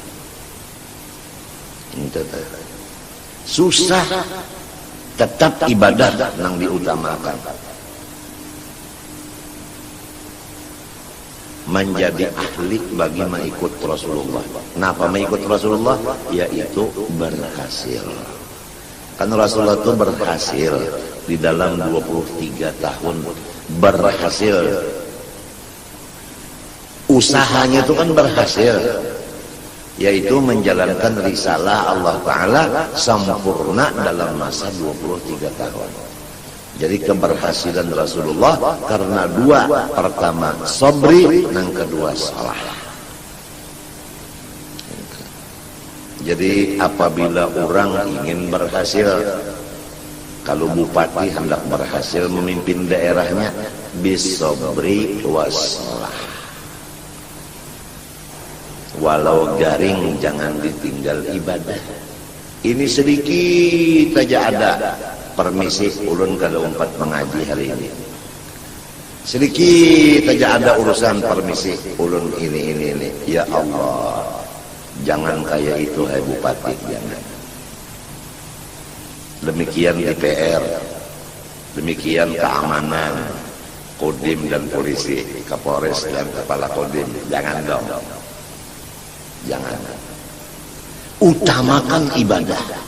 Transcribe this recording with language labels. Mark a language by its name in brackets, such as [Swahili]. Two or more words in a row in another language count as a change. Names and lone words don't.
[Indonesian] Susah, tetap ibadah nang diutamakan. Menjadi ahli bagi mengikut Rasulullah. Kenapa mengikut Rasulullah? Yaitu berhasil. Kan Rasulullah itu berhasil di dalam 23 tahun berhasil usahanya itu kan berhasil, yaitu menjalankan risalah Allah Ta'ala sempurna dalam masa 23 tahun. Jadi keberhasilan Rasulullah karena dua, pertama sabri, yang kedua salah. Jadi apabila orang ingin berhasil, kalau bupati hendak berhasil memimpin daerahnya, [Arabic] بالصبر والصلاة. [Indonesian] Walau garing jangan ditinggal ibadah. Ini sedikit aja ada. [Banjar] Permisi ulun kada umpat mengaji hari ini. [Indonesian] Sedikit aja ada urusan permisi ulun ini. [Arabic] يا الله, [Indonesian] jangan kayak itu hai bupati, jangan. Demikian DPR, demikian keamanan, Kodim dan polisi, Kapolres dan kepala Kodim, jangan dong. Jangan. Utamakan ibadah.